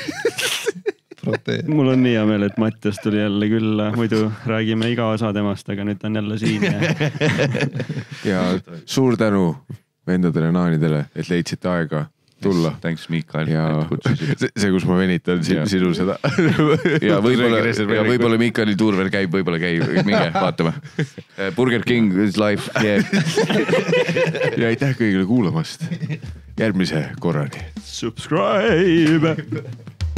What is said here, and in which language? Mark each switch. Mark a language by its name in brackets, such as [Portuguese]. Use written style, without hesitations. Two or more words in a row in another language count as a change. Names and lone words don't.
[Estonian] Mul on nii hea meel, et Mattias tuli jälle külla, muidu räägime iga osa temast, aga nüüd ta on jälle siin. Ja suur tänu vendadele naanidele, et leidsite aega tulla. Thanks, Mikael. Ja see, kus ma venitan sinu seda. Ja võib-olla Mikaeli tuur veel käib, võib-olla käib. Minge, vaatame. [English] Burger King is life. Yeah. [Estonian] Ja aitäh kõigile kuulamast. Järgmise korrani. Subscribe!